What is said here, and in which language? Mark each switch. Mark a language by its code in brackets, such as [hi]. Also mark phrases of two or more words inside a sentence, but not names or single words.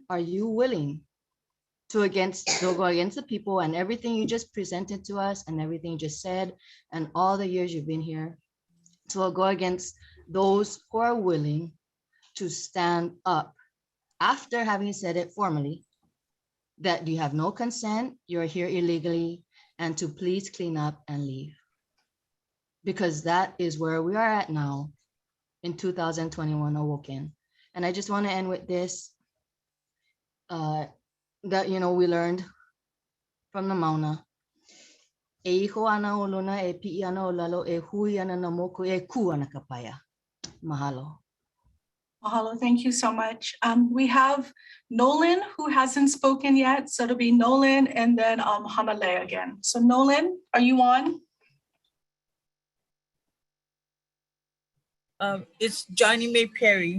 [en] Are you willing to go against the people and everything you just presented to us and everything you just said and all the years you've been here, to go against those who are willing to stand up after having said it formally, that you have no consent, you're here illegally, and to please clean up and leave. Because that is where we are at now in 2021 Awoken. And I just want to end with this, that, we learned from the Mauna. [haw] E iho ana o luna, e pi'i ana o lalo, e hui ana na moku, e ku ana ka paia. [en] Mahalo. Mahalo, thank you so much. We have Nolan who hasn't spoken yet. So it'll be Nolan and then Hanale again. So Nolan, are you on? It's Johnny May Perry.